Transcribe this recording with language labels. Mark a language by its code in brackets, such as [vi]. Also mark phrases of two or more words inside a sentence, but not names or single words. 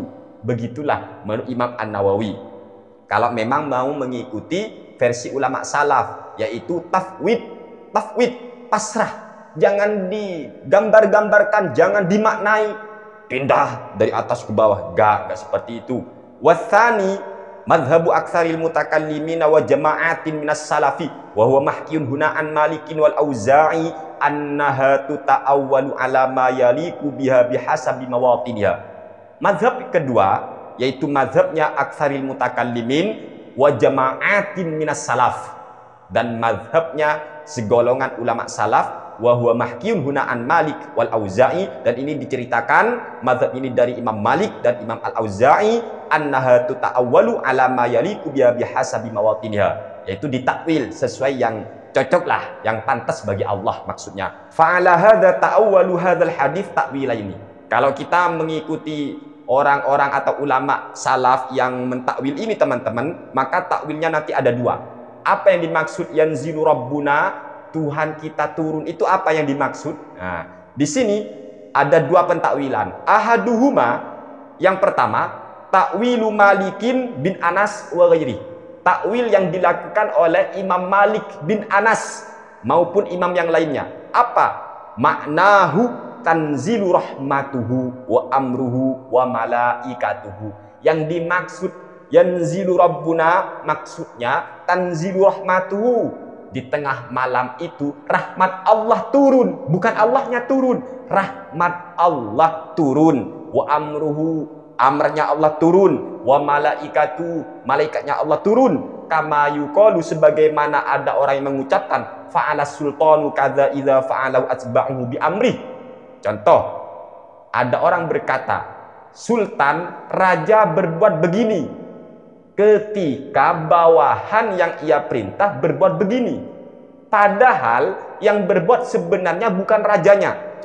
[id] Begitulah menurut Imam An-Nawawi. Kalau memang mau mengikuti versi ulama salaf, yaitu tafwid, pasrah. Jangan digambar-gambarkan, jangan dimaknai pindah dari atas ke bawah. Gak seperti itu. [ar] والثاني مذهب أكثر المتكلمين وجماعة من السلف وهو محكي هنا عن مالك والأوزاعي أنها تتأول على ما يليق بها بحسب مواطنها. [id] Mazhab kedua yaitu mazhabnya [ar] أكثر المتكلمين وجماعة من السلف, [id] dan mazhabnya segolongan ulama salaf [ar] وهو محكي هنا عن مالك والأوزاعي, [id] dan ini diceritakan mazhab ini dari Imam Malik dan Imam Al-Auza'i [ar] أنها تتأول على ما يليق بها بحسب مواطنها, [id] yaitu ditakwil sesuai yang cocok lah, yang pantas bagi Allah maksudnya. [ar] فعلى هذا تأول هذا الحديث تأويلين. [id] Kalau kita mengikuti orang-orang atau ulama salaf yang mentakwil ini teman-teman, maka takwilnya nanti ada dua. Apa yang dimaksud [ar] ينزل ربنا [id] Tuhan kita turun, itu apa yang dimaksud? Nah, di sini ada dua pentakwilan. Ahaduhuma, yang pertama, [ar] تأويل مالك بن أنس وغيره. [id] Takwil yang dilakukan oleh Imam Malik bin Anas maupun imam yang lainnya. Apa? [ar] معناه تنزل رحمته وأمره وملائكته. [id] Yang dimaksud [ar] ينزل ربنا, [id] maksudnya [ar] تنزل رحمته. [id] Di tengah malam itu rahmat Allah turun, bukan Allahnya turun, rahmat Allah turun. [ar] وأمره, [id] amrnya Allah turun. [ar] وملائكته, [id] malaikatnya Allah turun. [ar] كما يقال, [id] sebagaimana ada orang yang mengucapkan [ar] فعل السلطان كذا إذا فعله أتباعه بأمره. [id] Contoh, ada orang berkata, sultan, raja berbuat begini ketika bawahan yang ia perintah berbuat begini, padahal yang berbuat sebenarnya bukan rajanya.